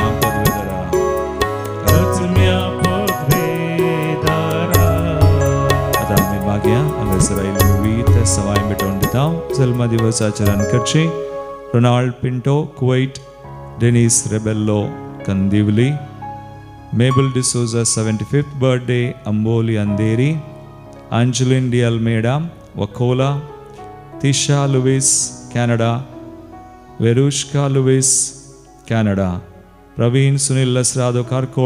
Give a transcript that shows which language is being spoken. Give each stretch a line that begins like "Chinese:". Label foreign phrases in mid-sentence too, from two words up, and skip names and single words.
Konkani: पदवेदरा आत्म्या पदवेदरा आता आम्ही मागया हांगासर आयिल्ली विविध सवाय मिटोवन दिता जल्म दिवस आचरण करची रोनाल्ड पिंटो कुवैट डेनिस रेबेल्लो कंदिवली Mabel D'Souza 75th birthday Amboli Andheri Angeline D. Almeida Wakola Tisha Lewis Canada Verushka Lewis Canada Praveen Sunil Lasrado Karkol